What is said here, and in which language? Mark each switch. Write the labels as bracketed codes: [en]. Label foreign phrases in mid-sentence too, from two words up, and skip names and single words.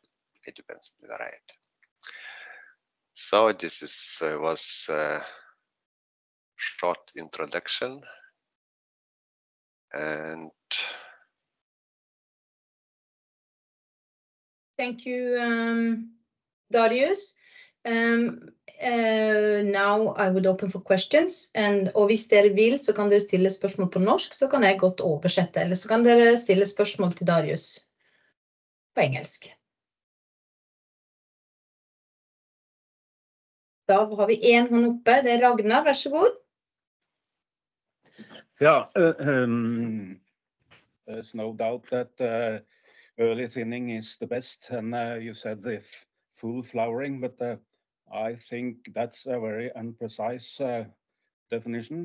[en] It depends on the variety. So this was a short introduction, and thank you, Darius. Now I would open for questions, [no] og hvis dere vil, så kan dere stille spørsmål på norsk, så kan jeg godt oversette, eller så kan dere stille spørsmål til Darius på engelsk. Da har vi en hånd oppe, det Ragnar, vær så god. [en] Yeah, there's no doubt that early thinning is the best, and you said the full flowering, but I think that's a very imprecise definition.